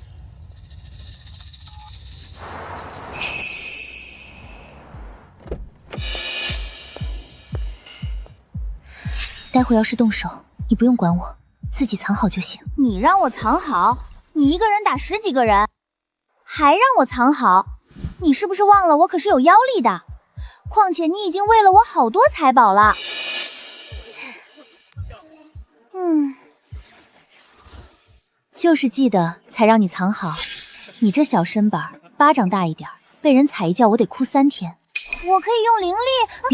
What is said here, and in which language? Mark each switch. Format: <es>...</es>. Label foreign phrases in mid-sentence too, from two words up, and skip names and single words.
<zh>待會要是動手，你不用管我，自己藏好就行。你讓我藏好？你一個人打10幾個人，還讓我藏好？你是不是忘了我可是有妖力的？況且你已經餵了我好多財寶了。就是記得才讓你藏好。你這小身板，巴掌大一點，被人踩一腳我得哭3天。我可以用靈力。</zh>